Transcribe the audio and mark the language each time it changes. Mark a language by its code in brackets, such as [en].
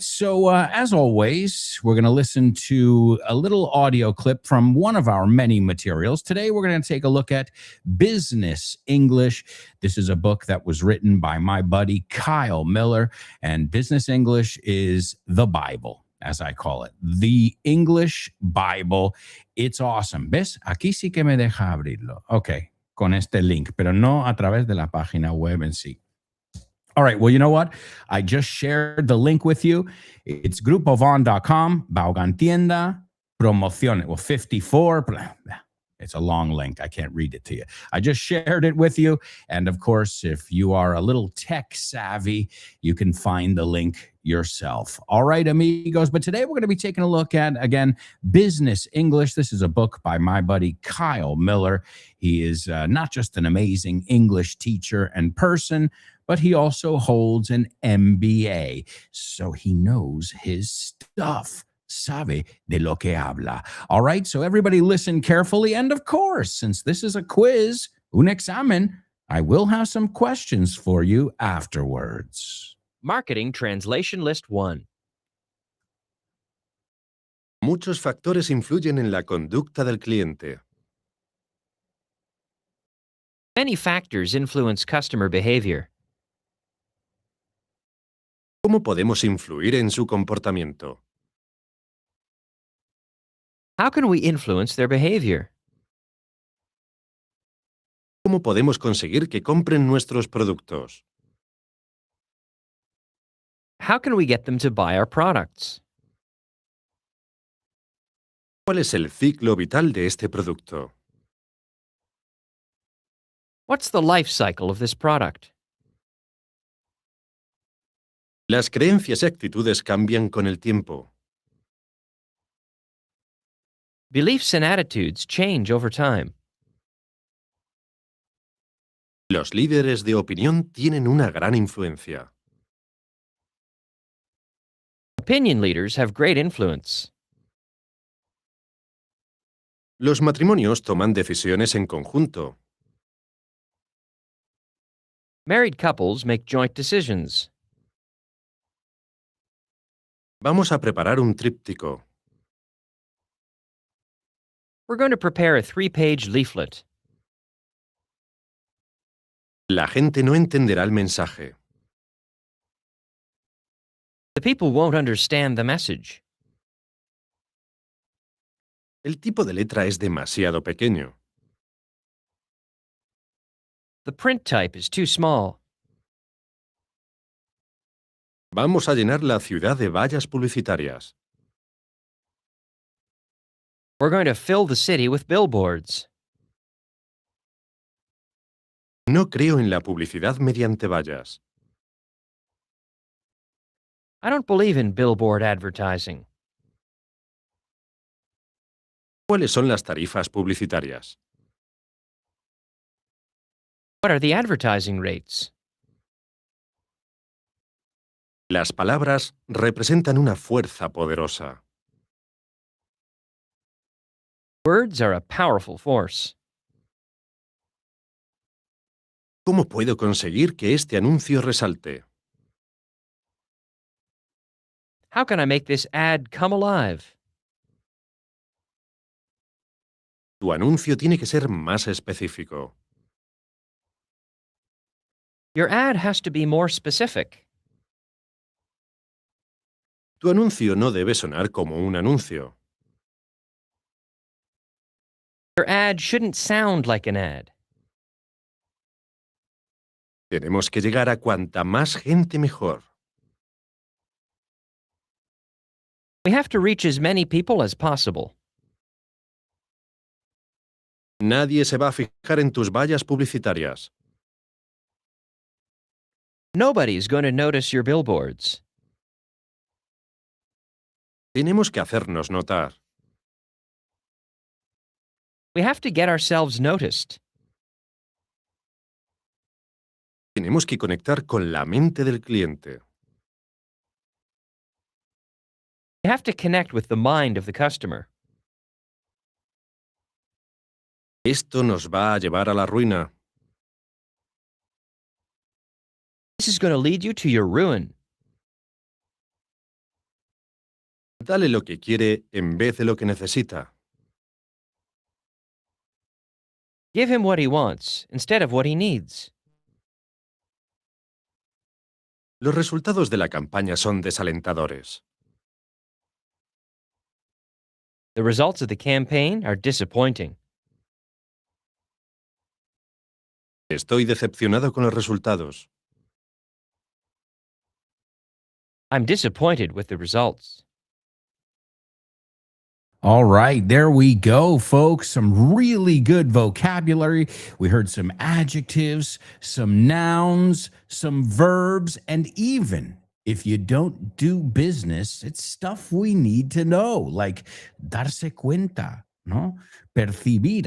[en] So as always, we're going to listen to a little audio clip from one of our many materials. Today, we're going to take a look at Business English. This is a book that was written by my buddy, Kyle Miller. And Business English is the Bible, as I call it, the English Bible. It's awesome. [es] ¿Ves? Aquí sí que me deja abrirlo. Ok, con este link, pero no a través de la página web en sí. [en] All right. Well, you know what? I just shared the link with you. It's grupovon.com, Vaughan Tienda, Promociones. Well, 54. It's a long link. I can't read it to you. I just shared it with you. And of course, if you are a little tech savvy, you can find the link yourself. All right, amigos. But today we're going to be taking a look at, again, Business English. This is a book by my buddy, Kyle Miller. He is not just an amazing English teacher and person, but he also holds an MBA. So he knows his stuff. [es] Sabe de lo que habla. [en] All right, so everybody listen carefully. And of course, since this is a quiz, [es] un examen, [en] I will have some questions for you afterwards. Marketing Translation List 1. [es] Muchos factores influyen en la conducta del cliente. [en] Many factors influence customer behavior. [es] ¿Cómo podemos influir en su comportamiento? [en] How can we influence their behavior? [es] ¿Cómo podemos conseguir que compren nuestros productos? [en] How can we get them to buy our products? [es] ¿Cuál es el ciclo vital de este producto? [en] What's the life cycle of this product? [es] Las creencias y actitudes cambian con el tiempo. [en] Beliefs and attitudes change over time. [es] Los líderes de opinión tienen una gran influencia. [en] Opinion leaders have great influence. [es] Los matrimonios toman decisiones en conjunto. [en] Married couples make joint decisions. [es] Vamos a preparar un tríptico. [en] We're going to prepare a 3-page leaflet. [es] La gente no entenderá el mensaje. [en] The people won't understand the message. [es] El tipo de letra es demasiado pequeño. [en] The print type is too small. [es] Vamos a llenar la ciudad de vallas publicitarias. [en] We're going to fill the city with billboards. [es] No creo en la publicidad mediante vallas. [en] I don't believe in billboard advertising. [es] ¿Cuáles son las tarifas publicitarias? [en] What are the advertising rates? [es] Las palabras representan una fuerza poderosa. [en] Words are a powerful force. [es] ¿Cómo puedo conseguir que este anuncio resalte? [en] How can I make this ad come alive? [es] Tu anuncio tiene que ser más específico. [en] Your ad has to be more specific. [es] Tu anuncio no debe sonar como un anuncio. [en] Your ad shouldn't sound like an ad. [es] Tenemos que llegar a cuanta más gente mejor. [en] We have to reach as many people as possible. [es] Nadie se va a fijar en tus vallas publicitarias. [en] Nobody's going to notice your billboards. [es] Tenemos que hacernos notar. [en] We have to get ourselves noticed. [es] Tenemos que conectar con la mente del cliente. [en] We have to connect with the mind of the customer. [es] Esto nos va a llevar a la ruina. [en] This is going to lead you to your ruin. [es] Dale lo que quiere en vez de lo que necesita. [en] Give him what he wants instead of what he needs. [es] Los resultados de la campaña son desalentadores. [en] The results of the campaign are disappointing. [es] Estoy decepcionado con los resultados. [en] I'm disappointed with the results. All right, there we go, folks. Some really good vocabulary. We heard some adjectives, some nouns, some verbs, and even if you don't do business, it's stuff we need to know, like [es] darse cuenta, no? Percibir.